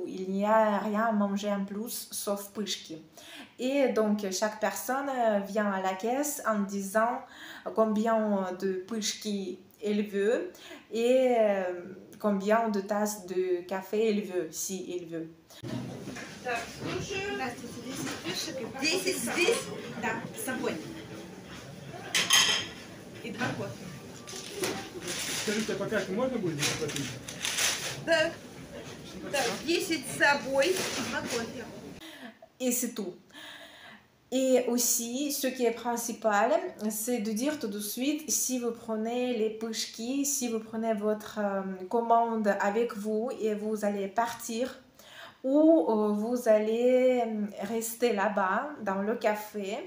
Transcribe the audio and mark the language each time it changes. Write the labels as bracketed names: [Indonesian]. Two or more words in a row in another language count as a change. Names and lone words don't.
[French] Il n'y a rien à manger en plus sauf pâchki. Et donc chaque personne vient à la caisse en disant combien de pâchki elle veut et combien de tasses de café elle veut, si elle veut. [Russian] Так, слушаю. Здравствуйте, 10 пышек. 10 здесь? Да, с собой. и 2 кофе. Скажите, а по карте можно будет заплатить? Так, так, 10 с собой, 2 кофе. [French] Et c'est tout. Et aussi, ce qui est principal, c'est de dire tout de suite, si vous prenez les pushki, si vous prenez votre commande avec vous et vous allez partir, ou vous allez rester là-bas dans le café.